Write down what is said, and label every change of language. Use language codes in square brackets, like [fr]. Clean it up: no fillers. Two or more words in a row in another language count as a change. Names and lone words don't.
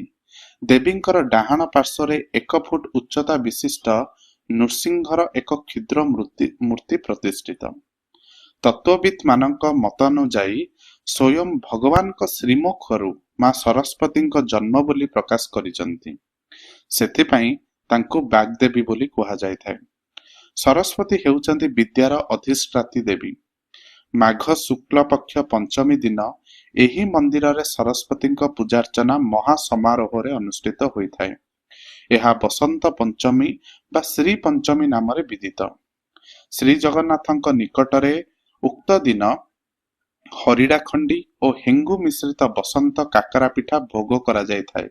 [or] ଦେବୀଙ୍କର ଡାହାଣ ପାର୍ଶ୍ୱରେ 1 ଫୁଟ ଉଚ୍ଚତା ବିଶିଷ୍ଟ ନୃସିଂହର ଏକ କ୍ଷୁଦ୍ର ମୂର୍ତ୍ତି ପ୍ରତିଷ୍ଠିତ। ତତ୍ତ୍ୱବିତ୍ ମାନଙ୍କ ମତାନୁଯାୟୀ ସ୍ୱୟଂ ଭଗବାନ ଶ୍ରୀମୁଖରୁ ମାଁ ସରସ୍ୱତୀ ଜନ୍ମ ବୋଲି ପ୍ରକାଶ କରିଛନ୍ତି। ସେଥିପାଇଁ ତାଙ୍କୁ ବାଗ୍‌ଦେବୀ ବୋଲି କୁହା ଯାଇ ଥାଏ। ସରସ୍ୱତୀ ହେଉଛନ୍ତି ବିଦ୍ୟାର ଅଧିଷ୍ଠାତ୍ରୀ ଦେବୀ। ମାଘ ଶୁକ୍ଳ ପକ୍ଷ ପଞ୍ଚମୀ ଦିନ ଏହି ମନ୍ଦିର ରେ ସରସ୍ୱତୀ ପୂଜାର୍ଚ୍ଚନା ମହାସମାରୋହ ରେ ଅନୁଷ୍ଠିତ ହୋଇ ଥାଏ। ଏହା ବସନ୍ତ ପଞ୍ଚମୀ ବା ଶ୍ରୀ ପଞ୍ଚମୀ ନାମ ରେ ବିଦିତ। ଶ୍ରୀ ଜଗନ୍ନାଥଙ୍କ ନିକଟରେ ଉକ୍ତ ଦିନ ହରିଡା ଖଣ୍ଡି ଓ ହେଙ୍ଗୁ ମିଶ୍ରିତ ବସନ୍ତ କାକରା ପିଠା ଭୋଗ କରା ଯାଇ ଥାଏ।